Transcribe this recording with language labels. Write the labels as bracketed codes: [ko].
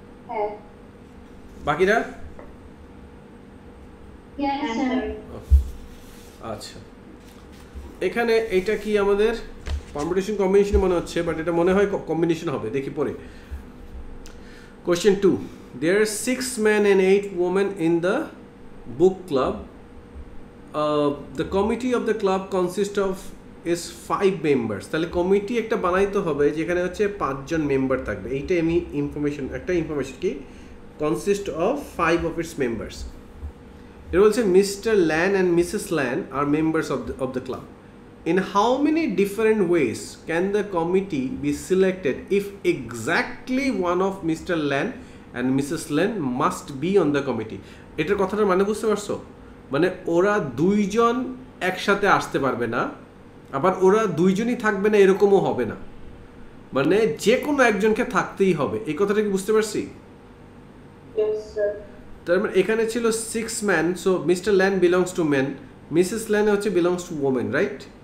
[bn] হ্যাঁ। বাকিরা? [en] Yes sir. [bn] আচ্ছা, এখানে এটা কি আমাদের পারমুটেশন কম্বিনেশন মনে হচ্ছে, বাট এটা মনে হয় কম্বিনেশন হবে, দেখি পরে। [en] Question 2. There are 6 men and 8 women in the book club. The committee of the club consists of is 5 members. [bn] তাহলে কমিটি একটা বানাইতে হবে যেখানে হচ্ছে 5 জন মেম্বার থাকবে। এইটা আমি ইনফরমেশন কি [en] consist of 5 of its members. It will say Mr. Lan and Mrs. Lan are members of the club. In how many different ways can the committee be selected if exactly one of Mr. Lan and Mrs. Lan must be on the committee? [bn] এটার কথাটা মানে বুঝতে পারছো? মানে ওরা দুইজন একসাথে আসতে পারবে না, আবার ওরা দুইজনই থাকবে না এরকমও হবে না, মানে যে কোনো একজনকে থাকতেই হবে। এই কথাটা কি বুঝতে পারছি? [en] Yes sir. [bn] তার মানে এখানে ছিল [en] 6 man, so Mr Lan belongs to men, Mrs Lan হচ্ছে belongs to women, right?